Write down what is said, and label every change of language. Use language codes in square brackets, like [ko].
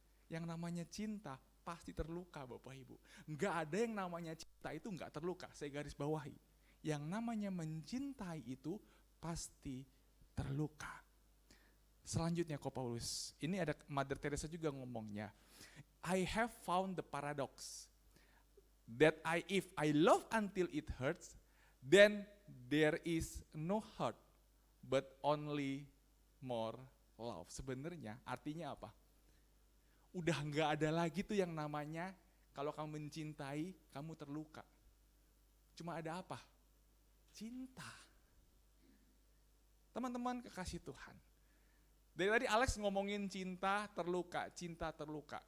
[id] Yang namanya cinta pasti terluka Bapak Ibu. Nggak ada yang namanya cinta itu nggak terluka, saya garis bawahi. Yang namanya mencintai itu pasti terluka. Selanjutnya Ko Paulus, ini ada Mother Teresa juga ngomongnya. [en] I have found the paradox that if I love until it hurts, then there is no hurt, but only more love. [id] Sebenarnya artinya apa? Udah nggak ada lagi tuh yang namanya kalau kamu mencintai, kamu terluka. Cuma ada apa? Cinta. Teman-teman kekasih Tuhan. Dari tadi Alex ngomongin cinta terluka.